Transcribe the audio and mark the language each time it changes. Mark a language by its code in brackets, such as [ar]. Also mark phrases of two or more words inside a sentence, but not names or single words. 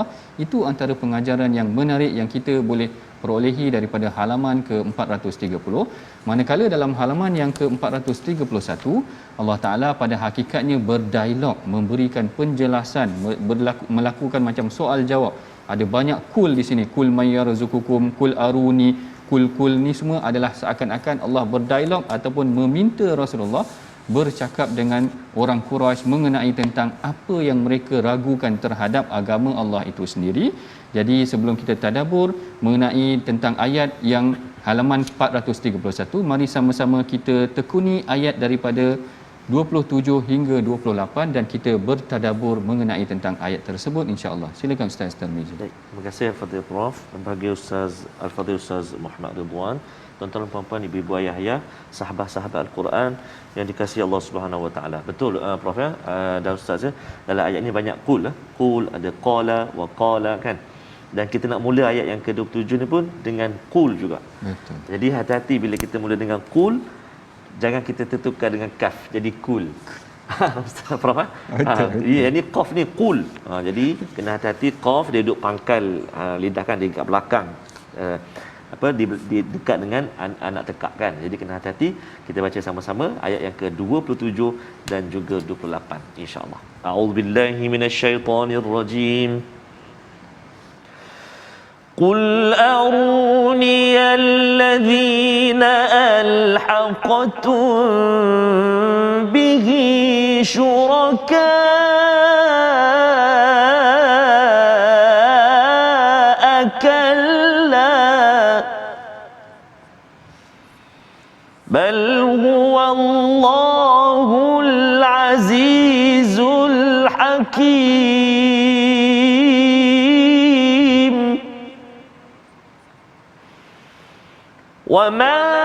[ms] Itu antara pengajaran yang menarik yang kita boleh perolehi daripada halaman ke-430. Manakala dalam halaman yang ke-431, Allah Ta'ala pada hakikatnya berdialog, memberikan penjelasan, melakukan macam soal jawab. Ada banyak kul di sini, [ar] قل من يرزقكم, قل أروني, [ms] kul ni semua adalah seakan-akan Allah berdialog ataupun meminta Rasulullah bercakap dengan orang Quraisy mengenai tentang apa yang mereka ragukan terhadap agama Allah itu sendiri. Jadi sebelum kita tadabbur mengenai tentang ayat yang halaman 431. Mari sama-sama kita tekuni ayat daripada 27 hingga 28 dan kita bertadabbur mengenai tentang ayat tersebut [ar] إن شاء الله. [ms] Silakan Ustaz Tarmizi. Baik, terima kasih Al-Fadhil Prof. Bagi Ustaz Al-Fadhil Ustaz Muhammad Ridwan, tuan-tuan dan puan-puan, ibu-ibu ayah, sahabat-sahabat Al-Quran yang dikasihi Allah [ar] سبحانه وتعالى. [ms] Betul Prof ya, dan Ustaz ya, dalam ayat ini banyak qul, qul ada [ar] قال وقال [ms] kan. Dan kita nak mula ayat yang ke-27 ni pun dengan qul juga. Betul. Jadi hati-hati bila kita mula dengan qul, jangan kita tertukar dengan kaf jadi kul. Ustaz Prof. Betul. Ini qaf ni qul. Jadi kena hati-hati, qaf dia duduk pangkal lidah kan, dia dekat belakang. Di dekat dengan anak tekak kan. Jadi kena hati-hati. Kita baca sama-sama ayat yang ke-27 dan juga 28 [ar] إن شاء الله. أعوذ بالله من الشيطان الرجيم. قل أروني الذين ألحقتم به شركاء كلا بل هو الله العزيز الحكيم وما